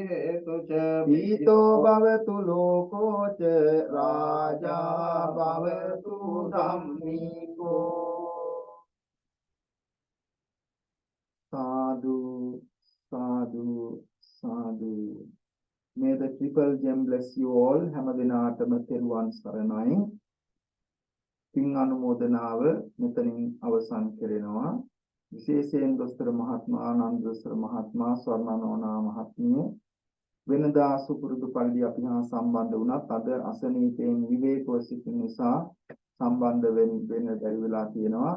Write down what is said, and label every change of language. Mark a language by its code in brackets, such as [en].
[pi] හේතුච පීතෝ භවතු ලෝකෝ ච රාජා භවතු ධම්මිකෝ සාදු සාදු සාදු. [en] May the triple gem bless you all. [si] හැම දිනාටම තෙරුවන් සරණයි. පින් අනුමෝදනාව මෙතනින් අවසන් කරනවා. විශේෂයෙන් දොස්තර මහත්මයා ආනන්ද දොස්තර මහත්මයා ස්වර්ණනෝනා මහත්මිය වෙනදා සුපුරුදු පරිදි අපි හා සම්බන්ධ වුණත් අද අසනීපයෙන් විවේකව සිටින නිසා සම්බන්ධ වෙන්න බැරි වෙලා තියෙනවා.